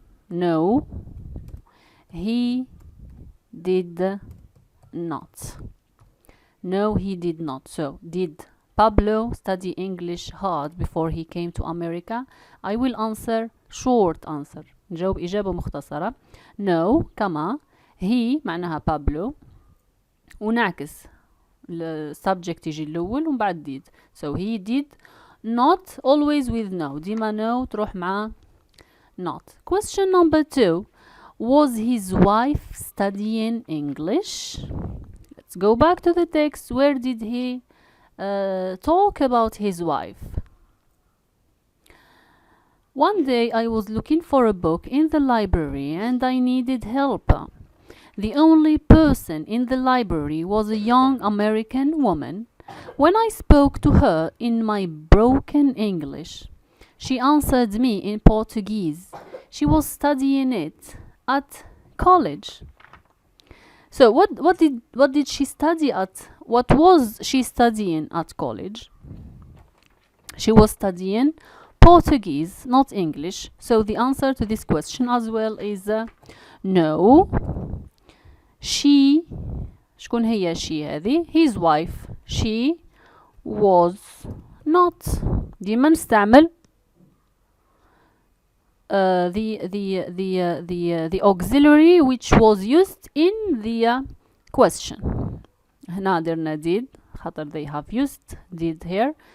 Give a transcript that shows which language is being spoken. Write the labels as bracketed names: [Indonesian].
[English] No, he did not. No, he did not. So, did Pablo study English hard before he came to America? I will answer short answer. [Arabic] نجاوب إجابة مختصرة. [English] No, [Arabic] كما [English] he [Arabic] معناها Pablo ونعكس السبجكت يجي الأول ومن بعد did. [English] So he did not, always with no. [Arabic] ديما no تروح مع not. [English] Question number 2. Was his wife studying English? Let's go back to the text. Where did he talk about his wife? One day I was looking for a book in the library and I needed help. The only person in the library was a young American woman. When I spoke to her in my broken English, she answered me in Portuguese. She was studying it at college. So what did she study at? What was she studying at college? She was studying Portuguese, not English. So the answer to this question as well is no. She, [Arabic] شكون هي [English] she [Arabic] هذه? [English] His wife. She was not. [Arabic] ديما نستعمل [English] the auxiliary which was used in the question. [Arabic] هنا درنا [English] did [Arabic] خاطر [English] they have used did here.